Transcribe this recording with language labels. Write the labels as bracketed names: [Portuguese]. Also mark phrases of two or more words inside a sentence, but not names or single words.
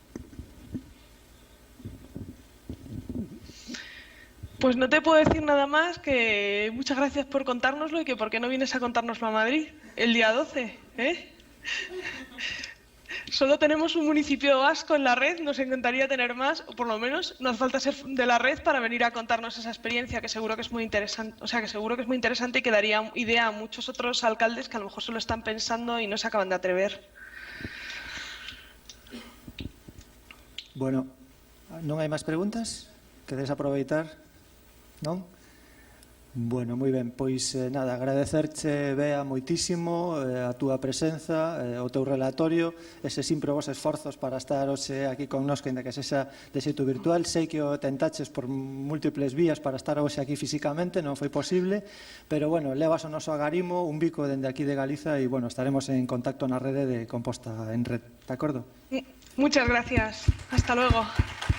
[Spanish] Pues no te puedo decir nada más que muchas gracias por contárnoslo y que por qué no vienes a contárnoslo a Madrid el día 12, ¿eh? Solo tenemos un municipio vasco en la red, nos encantaría tener más, o por lo menos nos falta ser de la red para venir a contarnos esa experiencia que seguro que es muy interesante, y que daría idea a muchos otros alcaldes que a lo mejor se lo están pensando y no se acaban de atrever. [Galician] Bueno, non hai máis preguntas? Queres aproveitar? Non? Bueno, moi ben, pois nada, agradecerche, Bea, moitísimo a túa presenza, o teu relatorio, ese sempre vos esforzos para estar hoxe aquí connosco, ainda que sexa de xeito virtual. Sei que o tentaches por múltiples vías para estar hoxe aquí físicamente, non foi posible, pero bueno, levas o noso agarimo, un bico dende aquí de Galiza e bueno, estaremos en contacto na rede de Composta en Red, de acordo? [Spanish] Muchas gracias. Hasta luego.